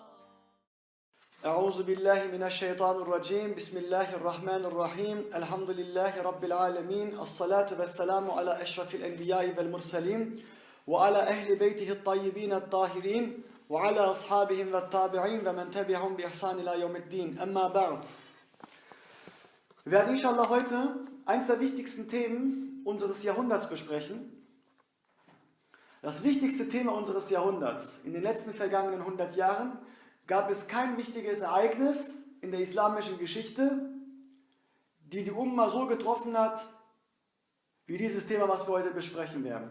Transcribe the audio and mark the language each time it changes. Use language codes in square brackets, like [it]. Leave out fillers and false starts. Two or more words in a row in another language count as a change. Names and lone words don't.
[ar] أعوذ بالله من الشيطان الرجيم. بسم الله الرحمن الرحيم. الحمد لله رب العالمين، الصلاة والسلام على أشرف الأنبياء والمرسلين وعلى أهل بيته الطيبين الطاهرين وعلى أصحابهم والتابعين ومن تبعهم بإحسان إلى يوم الدين. أما بعد. [de] Wir werden inshallah heute eines der wichtigsten Themen unseres Jahrhunderts besprechen. Das wichtigste Thema unseres Jahrhunderts. In den letzten vergangenen 100 Jahren gab es kein wichtiges Ereignis in der islamischen Geschichte, die die Umma so getroffen hat, wie dieses Thema, was wir heute besprechen werden.